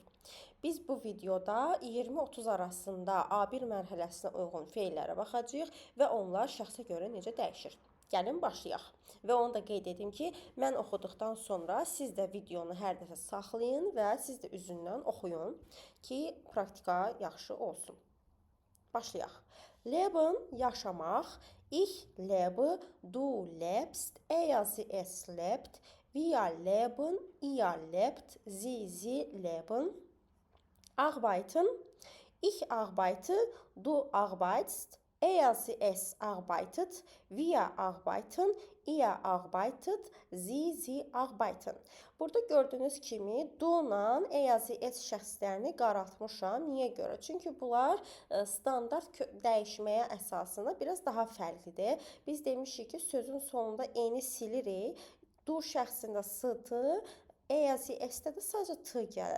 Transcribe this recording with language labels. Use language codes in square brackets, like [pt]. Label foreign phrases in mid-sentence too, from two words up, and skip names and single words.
[az] Biz bu videoda 20-30 arasında A1 mərhələsinə uyğun feillərə baxacağıq və onlar şəxsə görə necə dəyişir. Gəlin başlayaq. Və onu da qeyd edim ki, mən oxuduqdan sonra siz də videonu hər dəfə saxlayın və siz də üzündən oxuyun ki, praktika yaxşı olsun. Başlayaq. [de] Leben yaşamaq, ich lebe, du lebst, es lebt, wir leben, ihr lebt, sie leben. Arbeiten, ich arbeite, du arbeitest, es arbeitet, wir arbeiten, ihr arbeitet, sie arbeiten. [az] Burada gördüyünüz kimi do-la es şəxslərini qaraltmışam. Niyə görə? Çünki bunlar standart dəyişməyə əsasında biraz daha fərqlidir. Biz demişik ki, sözün sonunda eni silirik. Du şəxsində s-tı, es-də də sadəcə t gəlir.